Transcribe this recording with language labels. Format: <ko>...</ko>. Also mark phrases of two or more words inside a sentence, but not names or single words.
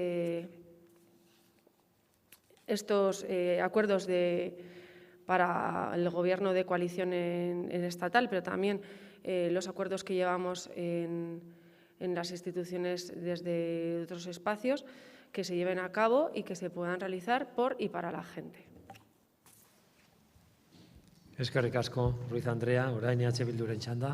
<es>acuerdos para el Gobierno de coalición en estatal, pero también los acuerdos que llevamos en las instituciones desde otros espacios, que se lleven a cabo y que se puedan realizar por y para la gente.</es> <eu>Eskerrik asko, Ruiz Andrea, orain EH Bilduren txanda.</eu>